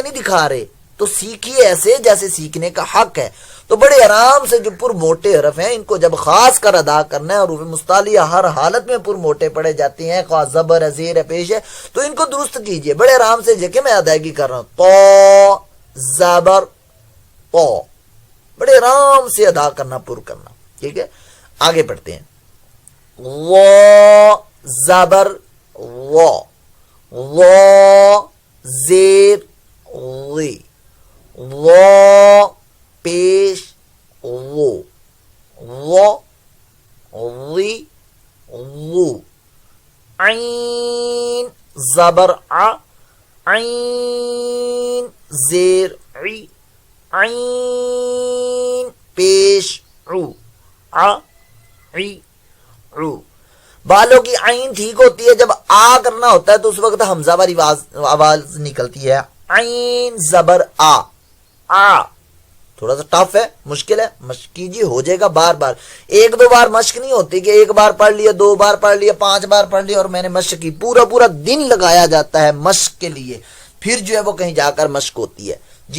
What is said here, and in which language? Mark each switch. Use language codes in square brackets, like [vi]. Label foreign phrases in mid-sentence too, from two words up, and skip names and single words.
[ur] نہیں دکھا رہے، تو سیکھیے ایسے جیسے سیکھنے کا حق ہے، تو بڑے آرام سے جو پر موٹے حرف ہیں ان کو جب خاص کر ادا کرنا ہے، اور حروف مستعلیہ ہر حالت میں پر موٹے پڑے جاتے ہیں، خواہ زبر ہے زیر ہے پیش ہے، تو ان کو درست کیجئے بڑے آرام سے، دیکھیں میں ادائیگی کر رہا ہوں، تو زبر تو، بڑے آرام سے ادا کرنا، پر کرنا، ٹھیک ہے، آگے پڑھتے ہیں۔ وا زبر وا، وا زیر وی، وا پیش وو، وا وی وو، عین زبر ع، عین زیر عی، عین پیش عو، ع عی عو۔ بالوں کی عین ٹھیک ہوتی ہے، جب آ کرنا ہوتا ہے تو اس وقت حمزہ والی آواز نکلتی ہے، عین زبر آ، آ تھوڑا سا ٹف ہے، مشکل ہے، مشق کیجیے، ہو جائے گا، بار بار، ایک دو بار مشق نہیں ہوتی کہ ایک بار پڑھ لیا، دو بار پڑھ لیا، 5 بار پڑھ لیا اور میں نے مشق کی، پورا دن لگایا جاتا ہے مشق کے لیے، پھر جو ہے وہ کہیں جا کر مشق ہوتی ہے جی۔